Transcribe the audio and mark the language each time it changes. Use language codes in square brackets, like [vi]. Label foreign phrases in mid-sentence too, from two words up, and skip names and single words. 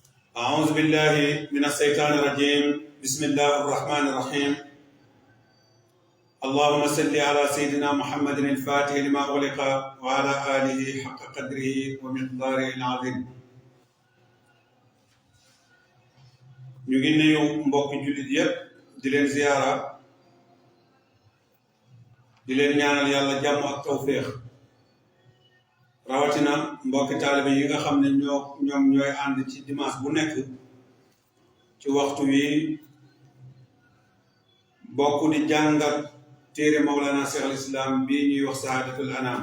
[ar] أعوذ بالله من الشيطان الرجيم بسم الله الرحمن الرحيم اللهم صل على سيدنا محمد الفاتح لما أغلق وعلى آله حق قدره ومقداره العظيم [wo] ñu ngi nuyu mbokki jullit yépp di leen ziyaara di leen ñaanal yàlla jàmm ak tawféex rawatina mbokki taalibe yi nga xam ne ñoom ñooy ànd ci dimanche bu nekk ci waxtu wi bokk di jàngat téere Mawlana Cheikh al Islam bii ñuy wax Sahadatul